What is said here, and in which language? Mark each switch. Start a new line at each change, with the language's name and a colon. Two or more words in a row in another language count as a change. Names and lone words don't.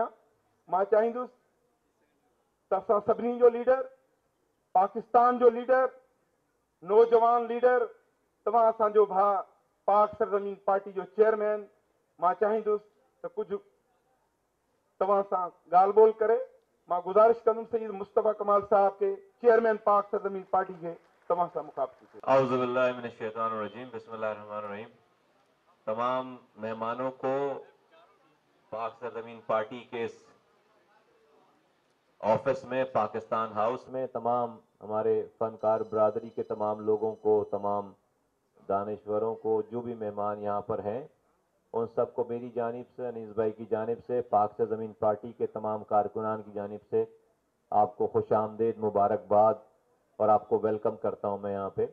Sindhi: मां चाहींदुसि त असां सभिनी जो लीडर, पाकिस्तान जो लीडर, नौजवान लीडर, तव्हां असांजो भाउ पाक सरज़मीन पार्टी जो चेयरमैन, मां चाहींदुसि त कुझु तव्हां सां ॻाल्हि ॿोल करे मां गुज़ारिश कंदुमि सईद मुस्तफ़ा कमाल साहब के, चेयरमैन पाक सरज़मीन पार्टी के, तव्हां सां मुखातिब थिए।
Arabic: أعوذ بالله من الشيطان الرجيم، بسم الله الرحمن الرحيم.
Urdu: تمام مہمانوں کو پاک سرزمین پارٹی کے اس آفس میں، پاکستان ہاؤس میں، تمام ہمارے فنکار برادری کے تمام لوگوں کو، تمام دانشوروں کو، جو بھی مہمان یہاں پر ہیں، ان سب کو میری جانب سے، انیس بھائی کی جانب سے، پاک سرزمین پارٹی کے تمام کارکنان کی جانب سے آپ کو خوش آمدید، مبارکباد اور آپ کو ویلکم کرتا ہوں میں یہاں پے.